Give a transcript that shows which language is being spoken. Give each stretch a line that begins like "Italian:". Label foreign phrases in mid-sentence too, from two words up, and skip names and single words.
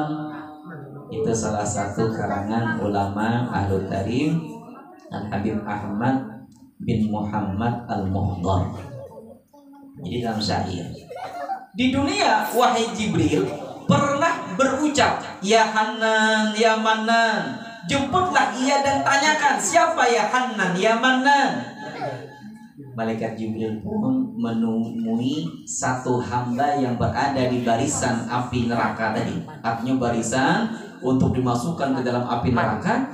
Indonesian: Itu salah satu karangan ulama Ahlul Karim Al-Habib Ahmad bin Muhammad Al-Muhdar. Jadi dalam syair, di dunia wahai Jibril pernah berucap,
Arabic: يا حنان، يا منان.
Indonesian: Jemputlah ia dan tanyakan, siapa
Arabic: يا حنان، يا منان.
Indonesian: Malaikat Jibril pun menemui satu hamba yang berada di barisan api neraka tadi. Artinya barisan untuk dimasukkan ke dalam api neraka.